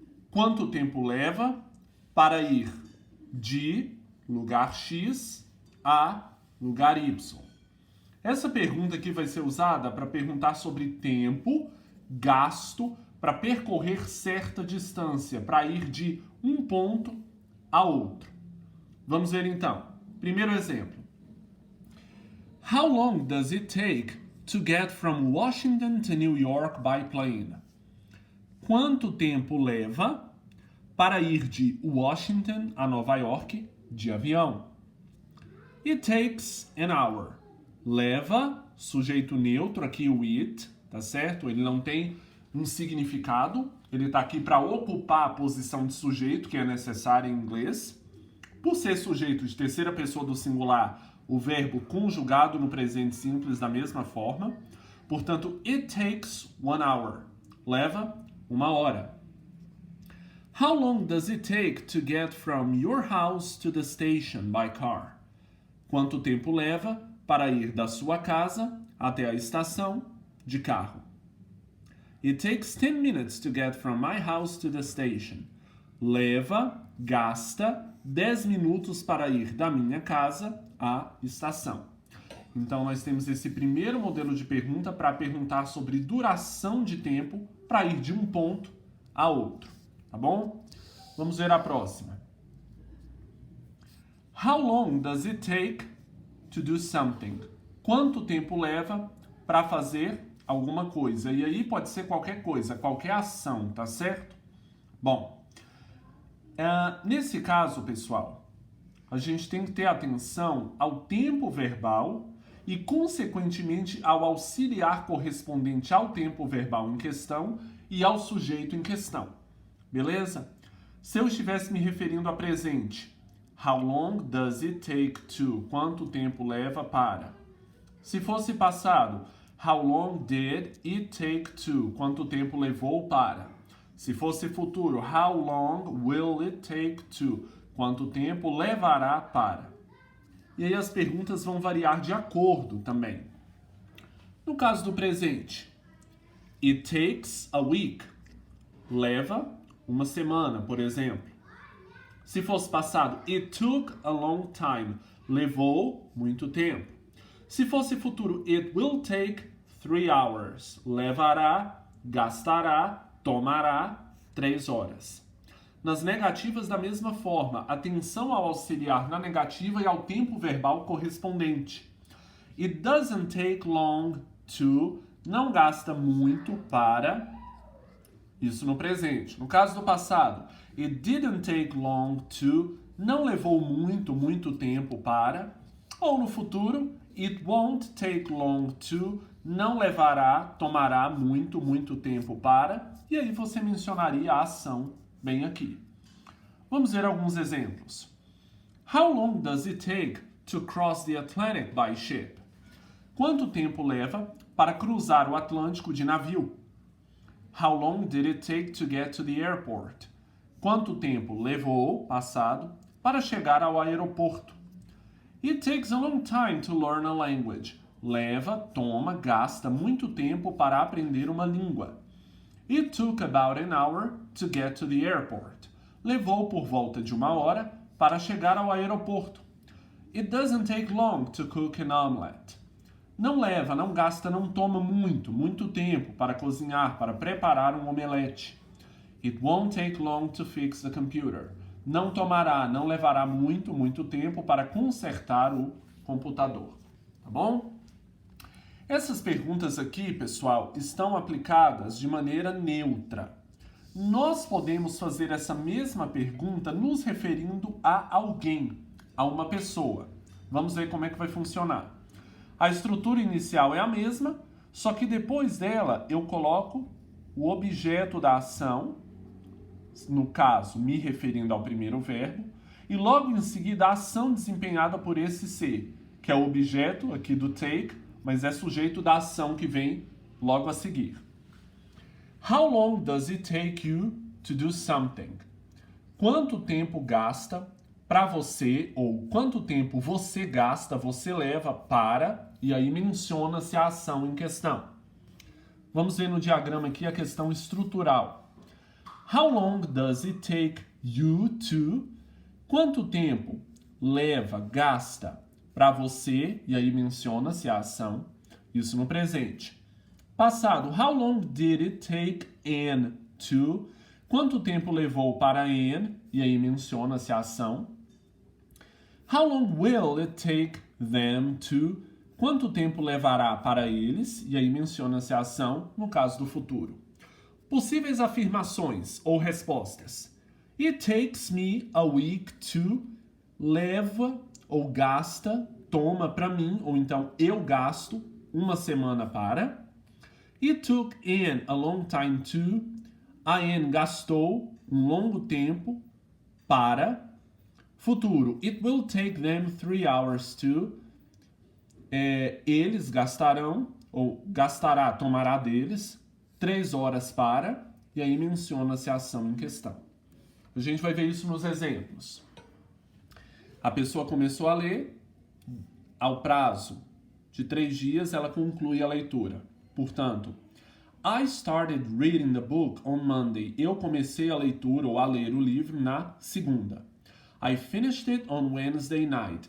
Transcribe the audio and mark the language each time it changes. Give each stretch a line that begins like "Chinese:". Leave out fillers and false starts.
Portuguese: Quanto tempo leva para ir de lugar X a lugar Y? Essa pergunta aqui vai ser usada para perguntar sobre tempo gasto para percorrer certa distância, para ir de um ponto a outro. Vamos ver então. Primeiro exemplo.
English: How long does it take to get from Washington to New York by plane?
Portuguese: Quanto tempo leva para ir de Washington a Nova York de avião?
English: It takes an hour.
Portuguese: Leva, sujeito neutro, aqui o it, tá certo? Ele não tem um significado. Ele está aqui para ocupar a posição de sujeito que é necessária em inglês. Por ser sujeito de terceira pessoa do singular, o verbo conjugado no presente simples da mesma forma. Portanto,
English: it takes 1 hour.
Portuguese: Leva 1 hora.
English: How long does it take to get from your house to the station by car?
Portuguese: Quanto tempo leva para ir da sua casa até a estação de carro?
English: It takes 10 minutes to get from my house to the station.
Portuguese: Leva, gasta 10 minutos para ir da minha casa à estação. Então, nós temos esse primeiro modelo de pergunta para perguntar sobre duração de tempo para ir de um ponto a outro. Tá bom? Vamos ver a próxima.
English: How long does it take to do something?
Portuguese: Quanto tempo leva para fazer alguma coisa? E aí pode ser qualquer coisa, qualquer ação, tá certo? Bom, nesse caso, pessoal, a gente tem que ter atenção ao tempo verbal e, consequentemente, ao auxiliar correspondente ao tempo verbal em questão e ao sujeito em questão. Beleza? Se eu estivesse me referindo a presente,
English: how long does it take to?
Portuguese: Quanto tempo leva para? Se fosse passado,
English: how long did it take to?
Portuguese: Quanto tempo levou para? Se fosse futuro,
English: how long will it take to?
Portuguese: Quanto tempo levará para? E aí as perguntas vão variar de acordo também. No caso do presente,
English: it takes a week.
Portuguese: Leva uma semana, por exemplo. Se fosse passado,
English: it took a long time.
Portuguese: Levou muito tempo. Se fosse futuro,
English: it will take 3 hours.
Portuguese: Levará, gastará, tomará 3 horas. Nas negativas, da mesma forma, atenção ao auxiliar na negativa e ao tempo verbal correspondente.
English: It doesn't take long to,
Portuguese: não gasta muito para, isso no presente. No caso do passado,
English: it didn't take long to,
Portuguese: não levou muito tempo para, ou no futuro,
English: it won't take long to,
Portuguese: não levará, tomará muito tempo para, e aí você mencionaria a ação bem aqui. Vamos ver alguns exemplos.
English: How long does it take to cross the Atlantic by ship?
Portuguese: Quanto tempo leva para cruzar o Atlântico de navio?
English: How long did it take to get to the airport?
Portuguese: Quanto tempo levou, passado, para chegar ao aeroporto?
English: It takes a long time to learn a language.
Portuguese: Leva, toma, gasta muito tempo para aprender uma língua.
English: It took about an hour to get to the airport.
Portuguese: Levou por volta de 1 hora para chegar ao aeroporto.
English: It doesn't take long to cook an omelette.
Portuguese: Não leva, não gasta, não toma muito tempo para cozinhar, para preparar um omelete.
English: It won't take long to fix the computer.
Portuguese: Não tomará, não levará muito tempo para consertar o computador. Tá bom? Essas perguntas aqui, pessoal, estão aplicadas de maneira neutra. Nós podemos fazer essa mesma pergunta nos referindo a alguém, a uma pessoa. Vamos ver como é que vai funcionar. A estrutura inicial é a mesma, só que depois dela eu coloco o objeto da ação, no caso, me referindo ao primeiro verbo, e logo em seguida a ação desempenhada por esse ser, que é o objeto aqui do take, mas é sujeito da ação que vem logo a seguir.
English: How long does it take you to do something?
Portuguese: Quanto tempo gasta para você, ou quanto tempo você gasta, você leva para, e aí menciona-se a ação em questão. Vamos ver no diagrama aqui a questão estrutural.
English: How long does it take you to?
Portuguese: Quanto tempo leva, gasta para você, e aí menciona-se a ação, isso no presente.
English: Passado, how long did it take Anne to?
Portuguese: Quanto tempo levou para Anne, e aí menciona-se a ação.
English: How long will it take them to?
Portuguese: Quanto tempo levará para eles, e aí menciona-se a ação, no caso do futuro. Possíveis afirmações ou respostas.
English: It takes me a week to.
Portuguese: Leva ou gasta, toma para mim, ou então eu gasto uma semana para.
English: It took Anne a long time to.
Portuguese: A Anne gastou um longo tempo para. Futuro.
English: It will take them 3 hours to.
Portuguese: Eles gastarão, ou gastará, tomará deles, 3 horas para. E aí menciona-se a ação em questão. A gente vai ver isso nos exemplos. A pessoa começou a ler, ao prazo de 3 dias ela conclui a leitura.
English: Portanto, I started reading the book on Monday.
Portuguese: Eu comecei a leitura ou a ler o livro na segunda.
English: I finished it on Wednesday night.